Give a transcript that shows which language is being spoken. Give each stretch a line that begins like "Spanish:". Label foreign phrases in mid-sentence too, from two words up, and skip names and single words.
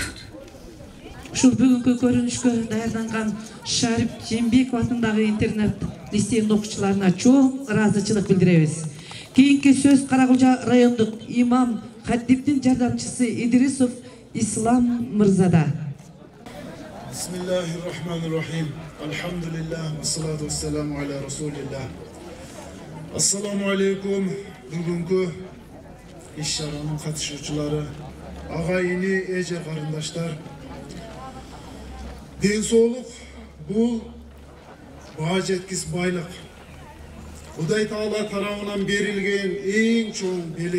Kyrgyz: Ушул бүгүнкү көрүнүшкө даярданган Шарип Жээнбеков атындагы интернет лицейинин окуучуларына чоң ыраазычылык билдиребиз. Кийинки сөз Каракулча райондук имам хатиптин жардамчысы Идрисов Ислам мырзада.
Arabic: بسم الله الرحمن الرحيم. الحمد لله، والصلاة والسلام على رسول الله. السلام عليكم.
Kyrgyz: Бүгүнкү иш-чаранын катышуучулары, агайыны, эже карындаштар. Ден соолук бул баа жеткис байлык. Кудай Таала тарабынан берилген эң чоң белек.